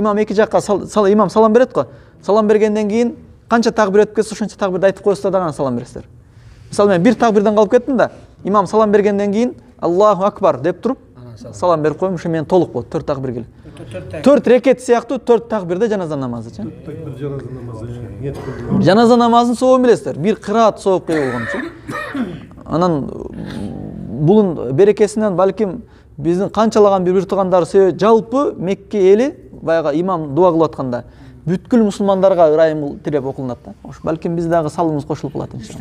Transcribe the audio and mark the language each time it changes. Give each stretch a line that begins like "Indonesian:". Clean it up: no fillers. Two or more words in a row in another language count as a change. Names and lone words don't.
Kyrgyz: Имам эки жакка имам салам берет го. Салам бергенден кийин канча такбир өтүп кетсе, ошончо такбирди айтып коесуздар да анан салам бересиздер. Мисалы мен бир такбирден калып кеттим да, имам салам бергенден кийин
Arabic: الله أكبر
Kyrgyz: деп туруп салам берип коюм, ошо менен толук болот 4 такбир келет. 4 рекет сыяктуу 4 такбирде жаназа намазычы. Жаназа намазын сообун билесиздер. Бир кыраат сооп кой болгончу. Анан булун берекесинен балким биздин канчалаган бир туугандар жалпы Мекке эли баягы имам дуа кылып атканда бүткүл мусулмандарга ырайым тилеп окулунат да. Ош балким биз дагы салымыбыз кошулуп калат иншалла.